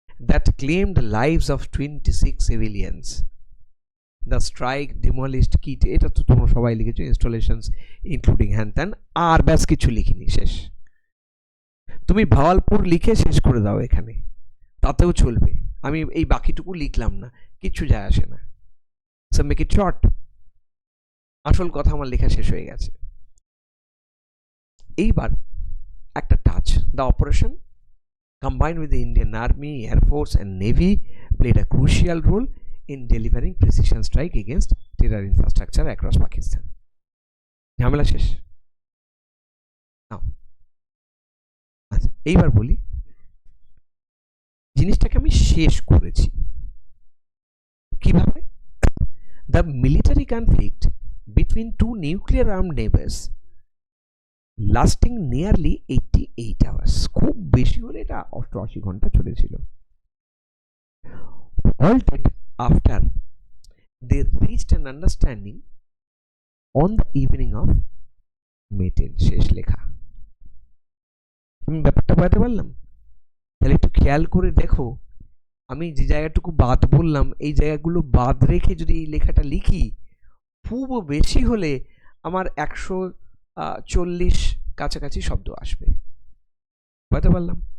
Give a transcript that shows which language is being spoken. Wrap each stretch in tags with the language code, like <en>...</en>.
<en>That claimed lives of 26 civilians. The strike demolished kit,</en> <bn>এটা তো তোমরা সবাই লিখেছো,</bn> <en>installations including</en> <bn>হ্যান ত্যান, আর ব্যাস কিছু লিখিনি, শেষ। তুমি ভাওয়ালপুর লিখে শেষ করে দাও এখানে, তাতেও চলবে, আমি এই বাকিটুকু লিখলাম না, কিচ্ছু যায় আসে না।</bn> <en>so make it short,</en> <bn>আসল কথা আমার লেখা শেষ হয়ে গেছে। এইবার একটা touch,</bn> <en>The operation combined with the Indian Army, Air Force and Navy played a crucial role in delivering precision strike against terror infrastructure across Pakistan.</en> <bn>ঝামেলা শেষ। আচ্ছা, এইবার বলি জিনিসটাকে আমি শেষ করেছি কিভাবে।</bn> <en>The military conflict between 2 nuclear armed neighbors lasting nearly 88 hours,</en> <bn>খুব বেশি হলে এটা 88 ঘন্টা চলেছিল,</bn> <en>halted after they reached an understanding on the evening of May 10।</en> <bn>শেষ লেখা। আমি ব্যাপারটা বোঝাতে পারলাম? তাহলে একটু খেয়াল করে দেখো, আমি যে জায়গাটুকু বাদ বললাম, এই জায়গাগুলো বাদ রেখে যদি এই লেখাটা লিখি, খুব বেশি হলে আমার 140 কাছাকাছি শব্দ আসবে, বুঝতে পারলাম?</bn>